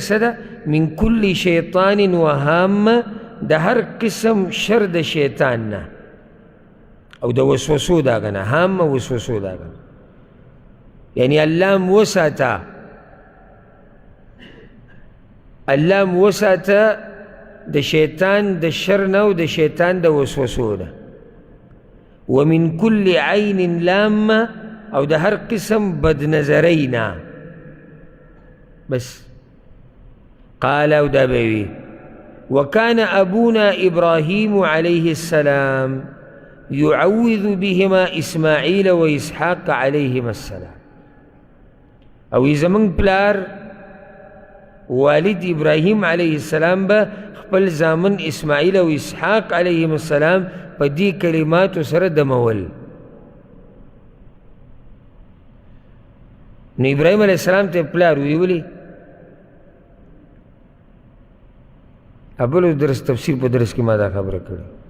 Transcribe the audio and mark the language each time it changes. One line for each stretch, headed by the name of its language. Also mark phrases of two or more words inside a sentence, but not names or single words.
Pashto: څه ده
Arabic: من کل شیطان وهامه،
Pashto: د هر قسم شر د شیطان نه او د وسوسو د هغه نه، هامه وسوسو د هغه نه، یعنی الله م وساته، الله م وساته د شیطان د شر نه او د شیطان د وسوسو نه.
Arabic: ومن كل عين لامه،
Pashto: او د هر قسم بد نظرینا. بس قال او دا بوي
Arabic: وكان ابونا ابراهيم عليه السلام يعوذ بهما اسماعيل واسحاق عليهما السلام.
Pashto: او زمن پلار والد ابراهيم عليه السلام با خپل زامن اسماعیل او اسحاق علیهم السلام په دې کلماتو سره دمول. نو ابراهیم علیه السلام ته پلار وی ولی بل درس تفسیر په درس کې ما دا خبره کړې.